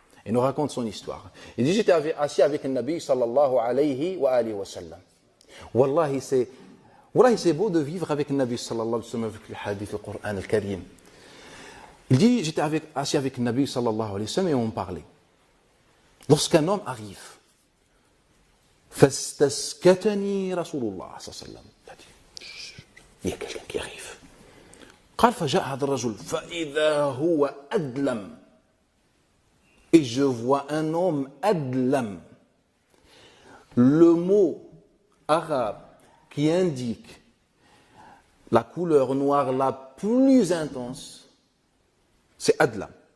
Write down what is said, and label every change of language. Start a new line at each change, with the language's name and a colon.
French: Il nous raconte son histoire. Il dit, j'étais assis avec le Nabi sallallahu alayhi wa sallam. Wallahi, c'est beau de vivre avec le Nabi sallallahu alayhi wa sallam, avec le hadith, le Coran, le Karim. Il dit, j'étais assis avec le Nabi sallallahu alayhi wa sallam et on parlait. Lorsqu'un homme arrive,
Arabic: فاستسكتني رسول الله صلى الله عليه وسلم.
French: Il y a quelqu'un qui arrive.
Arabic: قال فجاء هذا الرجل فإذا هو أدلم.
French: Et je vois un homme adlam. Le mot arabe qui indique la couleur noire la plus intense, c'est adlam.